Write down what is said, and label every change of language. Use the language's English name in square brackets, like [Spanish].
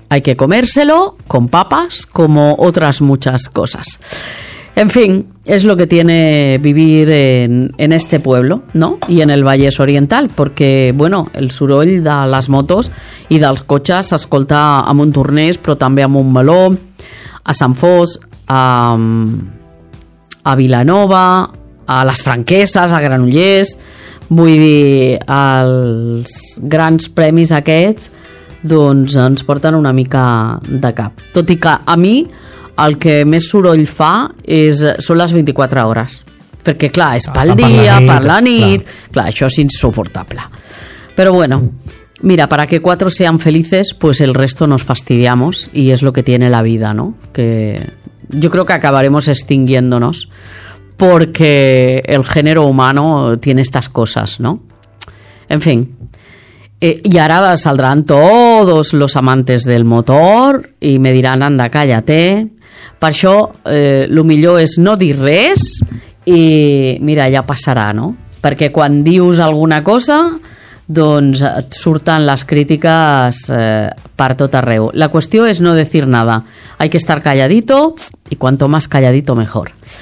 [Spanish] Hay que comérselo con papas como otras muchas cosas. En fin, es lo que tiene vivir en este pueblo, ¿no? Y en el Vallès Oriental, porque, [Catalan] bueno, el soroll de les motos i dels cotxes s'escolta a Montornès, però també a Montmeló, a Sant Fos, a Vilanova, a les Franqueses, a Granollers... Vull dir, els grans premis aquests doncs ens porten una mica de cap. Tot i que a mi... el que més soroll fa és, són les 24 hores. Perquè, clar, és pel dia, per la nit... Clar, això és insuportable. [Spanish] Però, bueno, mira, para que cuatro sean felices, pues el resto nos fastidiamos, y es lo que tiene la vida, ¿no? Que yo creo que acabaremos extinguiéndonos porque el género humano tiene estas cosas, ¿no? En fin... y ahora saldrán todos los amantes del motor y me dirán, anda, cállate. [Catalan] Per això, lo millor és no dir res i mira, ja passarà, no? Perquè quan dius alguna cosa, doncs et surten les crítiques per tot arreu. La qüestió és [Spanish] no decir nada. Hay que estar calladito y cuanto más calladito, mejor.